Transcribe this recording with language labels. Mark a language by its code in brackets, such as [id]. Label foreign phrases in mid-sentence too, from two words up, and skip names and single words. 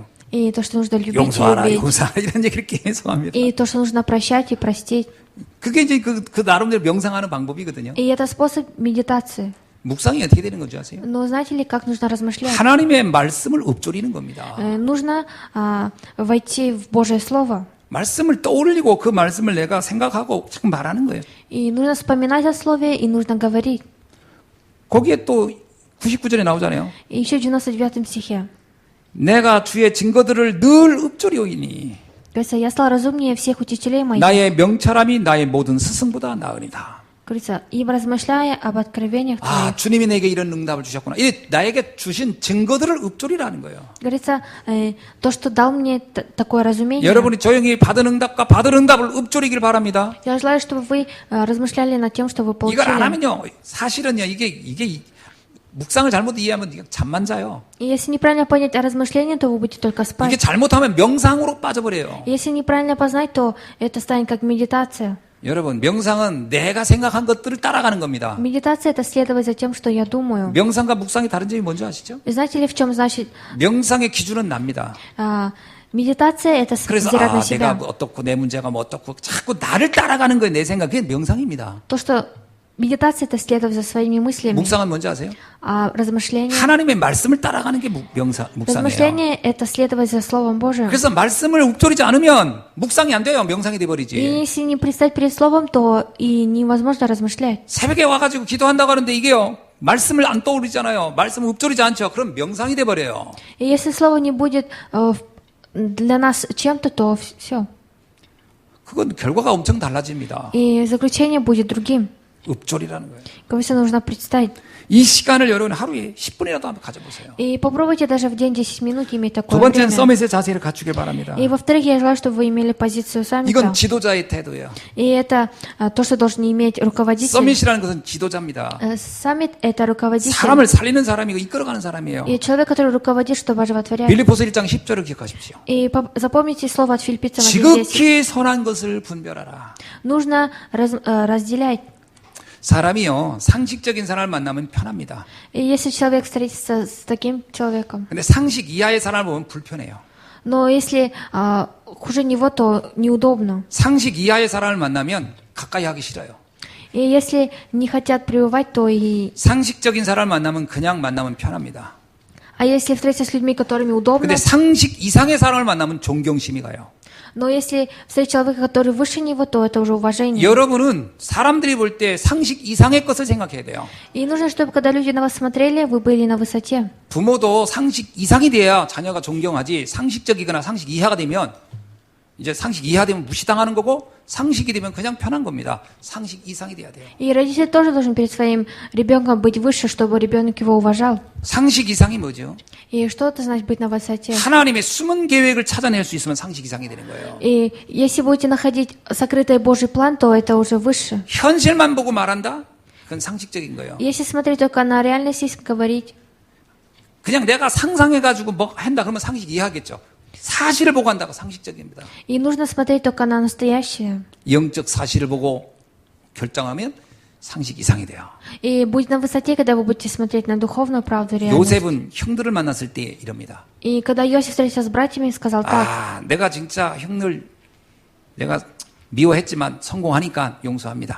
[ru] И то, что нужно любить и [ko] 용서하라, [ru] любить. [ko] 용서하라 이런 얘기를 계속 합니다. [ru] И то, что нужно прощать и простить. [ko] 그게 이제 그 나름대로 명상하는 방법이거든요. [ru] И это способ медитации. [ko] 묵상이 어떻게 되는 건지 아세요? [ru] Но знаете ли, как нужно размышлять? [ko] 하나님의 말씀을 읊조리는 겁니다. [ru] Нужно войти в Божье Слово. [ko] 말씀을 떠올리고 그 말씀을 내가 생각하고 자꾸 말하는 거예요. [ru] И нужно вспоминать о Слове, и нужно говорить. [ko] 거기에 또 99절에 나오잖아요. [ru] И еще в 99 стихе. [ko] 내가 주의 증거들을 늘 읊조리오이니 [ru] Говорится, я стал разумнее всех учителей моих. [ko] 나의 명철함이 나의 모든 스승보다 나으니다. [ru] Говорится, ибо размышляя об откровениях [ko] 아, [ru] твоих. [ko] 주님이 내게 이런 응답을 주셨구나. 이 나에게 주신 증거들을 읊조리라는 거예요. [ru] Говорится, то, что дал мне такое разумение. [ko] 여러분이 조용히 받은 응답과 받은 응답을 읊조리길 바랍니다. [ru] Я желаю, чтобы вы размышляли над тем, что вы [ko] 이걸 안 [ru] получили. [ko] 하면요, 사실은요, 이게 묵상을 잘못 이해하면 이게 잠만 자요. [ru] И если неправильно понять о размышлении, то вы будете только [ko] 이게 [ru] спать. [ko] 잘못하면 명상으로 빠져버려요. [ru] Если неправильно познать, то это станет как медитация. [ko] 여러분, 명상은 내가 생각한 것들을 따라가는 겁니다. [ru] Медитация — это следовать за тем, что я думаю. [ko] 명상과 묵상의 다른 점이 뭔지 아시죠? [ru] И знаете ли, в чем значит [ko] 명상의 기준은 납니다. [ru] медитация? Это [ko] 그래서 [ru] взирать на [ko] 내가 [ru] себя. [ko] 뭐 어떻고 내 문제가 뭐 어떻고 자꾸 나를 따라가는 거예요. 내 생각. 그게 명상입니다. [ru] То, что медитация — это следовать за своими мыслями. [ko] 묵상은 뭔지 아세요? [ru] А размышление? [ko] 하나님의 말씀을 따라가는 게 묵상이에요. [ru] Размышление — это следовать за Словом Божьим. [ko] 그래서 말씀을 읊조리지 않으면 묵상이 안 돼요. 명상이 [ru] И [ko] 돼버리지. [ru] если не предстать перед Словом, то и невозможно размышлять. [ko] 새벽에 와가지고 기도한다고 하는데 이게요. 말씀을 안 떠오르잖아요. 말씀을 읊조리지 않죠. 그럼 명상이 돼버려요. [ru] И если Слово не будет для нас чем-то, то все. [ko] 그건 결과가 엄청 달라집니다. [ru] И заключение будет другим. [ko] 읊조리라는 거예요. [ru] Конечно, нужно представить. [ko] 이 시간을 여러분 하루에 10분이라도 한번 가져보세요. [ru] И попробуйте даже в день 10 минут иметь [ko] 두 [ru] такое [ko] 번째는 [ru] время. [ko] 서밋의 자세를 갖추길 바랍니다. [ru] И во-вторых, я желаю, чтобы вы имели позицию саммита. [ko] 이건 지도자의 태도예요. [ru] И это то, что должен иметь руководитель. [ko] 서밋이라는 것은 지도자입니다. [ru] Саммит — это руководитель. [ko] 사람을 살리는 사람이고 이끌어가는 사람이에요. [ru] И человек, который руководит, чтобы оживотворять. [ko] 빌립보서 1장 10절을 기억하십시오. [ru] И запомните слово от филиппийцам 1:10. [ko] 지극히 선한 것을 분별하라. [ru] Нужно разделять. [ko] 사람이요, 상식적인 사람을 만나면 편합니다. [ru] И если человек встретится с таким человеком, [ko] 근데 상식 이하의 사람을 보면 불편해요. [ru] но если хуже него, то неудобно. [ko] 상식 이하의 사람을 만나면 가까이 하기 싫어요. [ru] И если не хотят прививать, то и... [ko] 상식적인 사람을 만나면 그냥 만나면 편합니다. [ru] А если встретиться с людьми, которыми удобно, [ko] 근데 상식 이상의 사람을 만나면 존경심이 가요. [ru] но если встретить человека, который выше него, то это уже уважение. [ko] 여러분은 사람들이 볼 때 상식 이상의 것을 생각해야 돼요. [ru] И нужно, чтобы когда люди на вас смотрели, вы были на высоте. [ko] 부모도 상식 이상이 돼야 자녀가 존경하지, 상식적이거나 상식 이하가 되면 이제 상식 이하 되면 무시당하는 거고, 상식이 되면 그냥 편한 겁니다. 상식 이상이 돼야 돼요. [ru] И родитель тоже должен перед своим ребенком быть выше, чтобы ребенок его уважал. [ko] 상식 이상이 뭐죠? [ru] И что это значит быть на высоте? [ko] 하나님의 숨은 계획을 찾아낼 수 있으면 상식 이상이 되는 거예요. [ru] И если будете находить сокрытый Божий план, то это уже выше. [ko] 현실만 보고 말한다? 그건 상식적인 거예요. [ru] Если смотреть только на реальность и говорить, [ko] 그냥 내가 상상해가지고 뭐 한다 그러면 상식 이해하겠죠. 사실을 보고 한다고 상식적입니다. [ru] и нужно смотреть только на настоящее. [ko] 영적 사실을 보고 결정하면 상식 이상이 돼요. [ru] И будет на высоте, когда вы будете смотреть на духовную правду реальность. [ko] 요셉은 형들을 만났을 때 이럽니다. [ru] И когда Иосиф встретился с братьями, сказал так: [ko] 아, 내가 진짜 형들 내가 미워했지만 성공하니까 용서합니다.